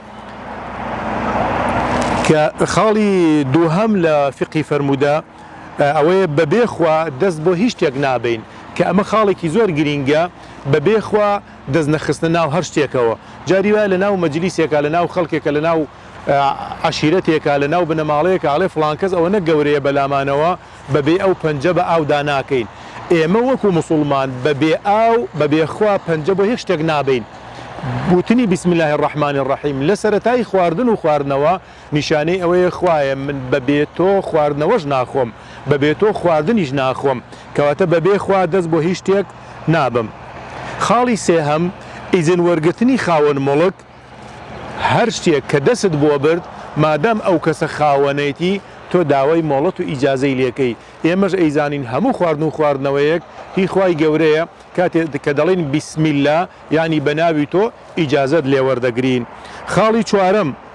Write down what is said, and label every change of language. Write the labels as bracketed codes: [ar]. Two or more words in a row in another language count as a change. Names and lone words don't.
[ckb] کە خاڵی دووهەم لە فقی فەرمودە ئەوەیە بەبێخوا دەست بۆ هیچ شتێک نابین کە ئەمە خاڵێکی زۆر گرینگە بەبێخوا دەست نەخستە ناو هەر شتێکەوە جاری وایە لە ناو مەجلیسێکە لە ناو خەڵکێکە لە ناو عشیرەتێکە لە ناو بنەماڵەیەکە ئاڵێ فڵان کەس ئەوە نەگەورەیە بەلامانەوە بەبێ ئەو پەنجە بە ئاودا ناکەین ئێمە وەکو موسڵمان بەبێ ئاو بەبێخوا پەنجە بۆ هیچ شتێک نابین بوتنی [ar] بسم الله الرحمن الرحیم [ckb] لە سەرەتای خواردن و خواردنەوە نیشانەی ئەوەیە خوایە من بەبێ تۆ خواردنەوەش ناخۆم بەبێ تۆ خواردنیش ناخۆم کەواتە بەبێ خوا دەست بۆ هیچ شتێک نابم خاڵی سێهەم ئیزن وەرگرتنی خاوەن مڵک هەر شتێک کە دەست بۆ برد مادام ئەو کەسە خاوەنێتی تۆ داوای مۆڵەت و ئیجازەی لێکەی ئێمەش ئەیزانین هەموو خواردن و خواردنەوەیەک هی خوای گەورەیە کاتێک کە دەڵێن [ar] بسم الله [ckb] یعنی بەناوی تۆ ئیجازەت لێوەردەگرین خاڵی چوارەم